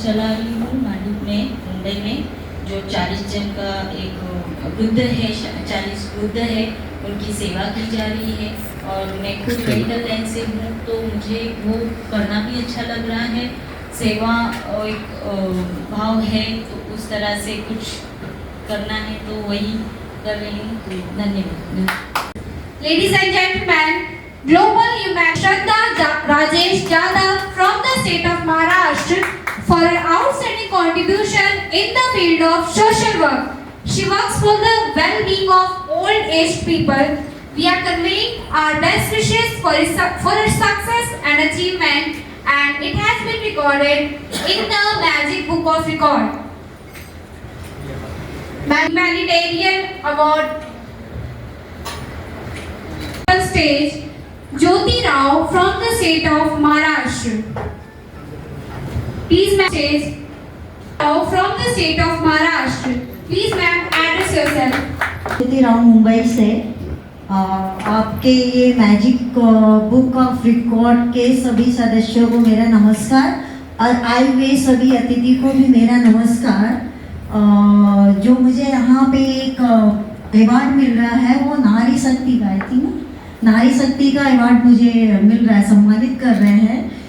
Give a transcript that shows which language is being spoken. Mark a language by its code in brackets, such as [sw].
[hi] चला रही हूँ भांडुप में मुंबई में जो 40 जन का एक वृद्ध है, 40 वृद्ध है, उनकी सेवा की जा रही है और मैं खुद मेडिकल लाइन से हूँ तो मुझे वो करना भी अच्छा लग रहा है। सेवा एक भाव है तो उस तरह से कुछ करना है तो वही कर रही हूँ। धन्यवाद। [en] Ladies and gentlemen, Global Human Shraddha Rajesh Jadhav from the state of Maharashtra for her outstanding contribution in the field of social work. She works for the well-being of old-aged people. We are conveying our best wishes for her success and achievement, and it has been recorded in the Magic Book of Record. Humanitarian Award on stage, Jyoti Rao from the state of Maharashtra. Please ma'am, stage Rao from the state of Maharashtra. Please ma'am, address yourself. [hi] ज्योति राव मुंबई से आपके ये magic book of record के सभी सदस्यों को मेरा नमस्कार और आए हुए सभी अतिथि को भी मेरा नमस्कार। जो मुझे यहाँ पे एक अवार्ड मिल रहा है वो नारी शक्ति का, [en] I think [hi] नारी शक्ति का अवार्ड मुझे मिल रहा है, सम्मानित कर रहे हैं।